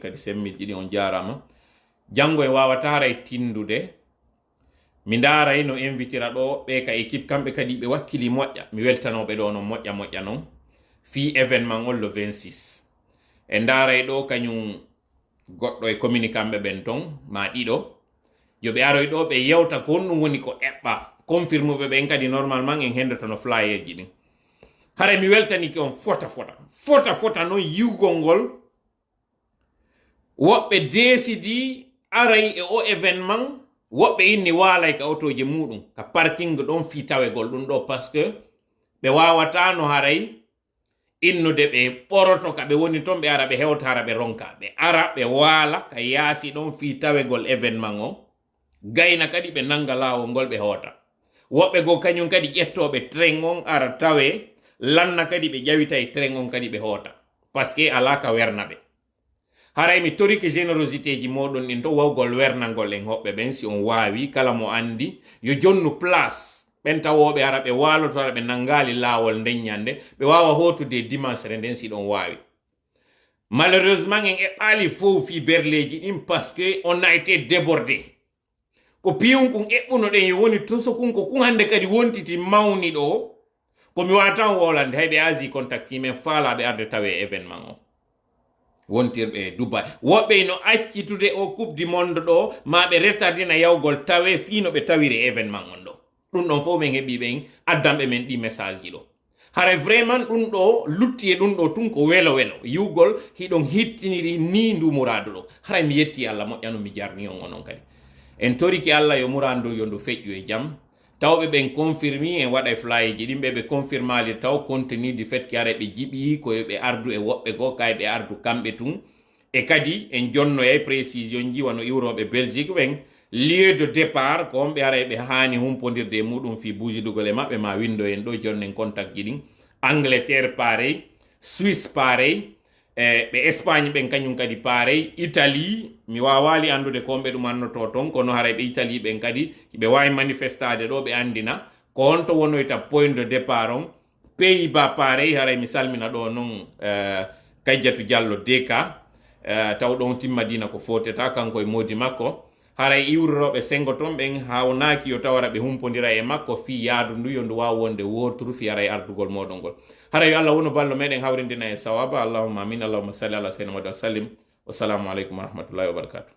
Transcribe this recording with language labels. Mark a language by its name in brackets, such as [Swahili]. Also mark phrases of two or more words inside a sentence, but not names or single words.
[Fula] kadi 5000 ɗiɗi on jarama janggo en wawata ara e tindude mi ndaray no invitira ɗo ɓe ka équipe kamɓe kadi ɓe wakkili moƴƴa mi weltanoɓe ɗo no moƴƴa noon fi événement on le 26 e ndaray ɗo kañum goɗɗo e communiquant ɓen ton ma ɗiɗo yoɓe aroy ɗo ɓe yewta ko honɗum woni ko eɓɓa confirme ɓe ɓen kadi normalement en hendotono flyer ji ɗin hara mi weltaniki on fota noon yiwgol ngol woɓɓe décidi aray e o événement woɓɓe inni waalay ka otoje muɗum ka parking ɗon fi tawegol ɗum ɗo [French] par ce que [Fula] ɓe wawata no haray innude ɓe ɓoroto ka ɓe woni toon ɓe ara ɓe hewta hara ɓe ronka ɓe ara ɓe waala ka yaasi ɗon fi tawegol événement o gayna kadi ɓe nanga laawol ngol ɓe hoota woɓɓe go kañum kadi ƴettoɓe train on ara tawe lanna kadi ɓe ƴawita e train on kadi ɓe hoota [French] par ce que [Fula] ala ka werna ɓe haray mi torike générosité ji moɗon ɗin to wawgol wernangol en hoɓɓe ɓen si on waawi kala mo andi yo jonnu place ɓen tawoɓe ara ɓe waloto ara ɓe nangali laawol nden ñande ɓe wawa hotude dimanche re nden si ɗon waawi [French] Malheureusement, il y a faux [Fula] fi berleji [French] parce que on a été débordé. [Fula] Ko piyon kun eɓɓuno ɗen woni tun so kun ko kun hande kadi wontiti mawni ɗo komi watan wolande hayɓe asi contacti men faalaɓe arde tawe événement o wontirɓe Dubai woɓɓe no accitude o [French] coupe du monde [Fula] ɗo maɓe retardina yawgol tawe fino ɓe tawiri événement on ɗo ɗum ɗon fof min heeɓi ɓen addamɓe men ɗi message ji ɗo hara vraiment ɗum ɗo lutti e ɗum ɗo tun ko welo yiwgol hiɗon hittiniri ni ndu muradu ɗo hara mi yetti Allah moƴƴano mi jarni on onon kadi en toriki Allah yo murandu yo ndu feƴƴu e jam tawɓe ɓen confirmi en waɗa fly ji ɗimɓe ɓe confirmali taw [French] contenu du fait que [Fula] ara ɓe jiɓi koye ɓe ardu e woɓɓe go kay ɓe ardu kamɓe tun e kadi en jonnoyay précision ji wano iwroɓe Belgique ɓen [French] lieu de départ [Fula] ko on ɓe ara ɓe hani humpodirde e muɗum fi buujidugol e maɓɓe ma windo en ɗo jonnen contact ji ɗin Angleterre pareil Suisse pareil ɓe Espagne ɓen kañum kadi pareil Italie mi wawali andude ko ɓe ɗum annoto ton kono haray ɓe Italie ɓen kadi ɓe wawi manifestade ɗo ɓe andina ko honto wonoyta [French] point de départ [Fula] on Pays-Bas pareil haray mi salmina ɗo noon Kadiatou Diallo DK taw ɗon timmadina ko foteta kanko e modi makko haray iwroroɓe sengo ton ɓen hawnaki yo tawara ɓe humpodira e makko fi yaadu ndu yo ndu wawa wonde wotru fi haray ardugol moɗon ngol haray yo Allah wono ballo meɗen hawrindina e sawaba [Arabic] اللهم آمين اللهم صل على سيدنا محمد و سلم والسلام عليكم و رحمة الله و بركاته